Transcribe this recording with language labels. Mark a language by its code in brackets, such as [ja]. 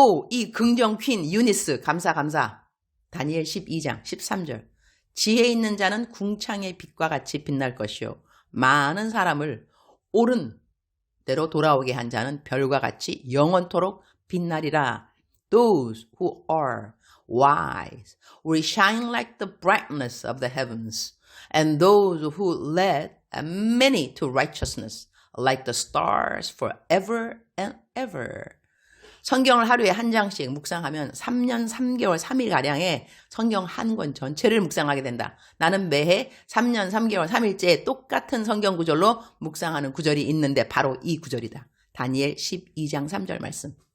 [ko] 이 긍정 퀸 유니스 감사. 다니엘 12장 13절. 지혜 있는 자는 궁창의 빛과 같이 빛날 것이요 많은 사람을 옳은 대로 돌아오게 한 자는 별과 같이 영원토록 빛나리라. [en] Those who are wise will shine like the brightness of the heavens, and those who led many to righteousness like the stars forever and ever. [ko] 성경을 하루에 한 장씩 묵상하면 3년 3개월 3일가량의 성경 한 권 전체를 묵상하게 된다. 나는 매해 3년 3개월 3일째 똑같은 성경 구절로 묵상하는 구절이 있는데 바로 이 구절이다. 다니엘 12장 3절 말씀.